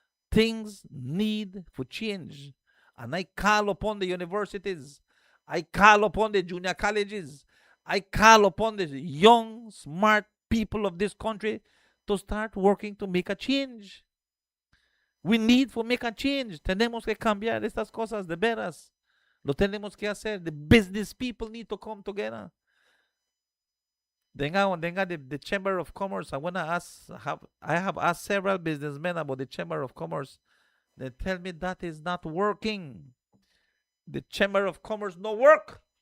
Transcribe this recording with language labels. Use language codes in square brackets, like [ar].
[en] Things need for change. And I call upon the universities. I call upon the junior colleges. I call upon the young, smart people of this country to start working to make a change. We need to make a change. [es] Tenemos que cambiar estas cosas de veras. Lo tenemos que hacer. [en] The business people need to come together. The Chamber of Commerce. I have asked several businessmen about the Chamber of Commerce. They tell me that is not working. The Chamber of Commerce no work.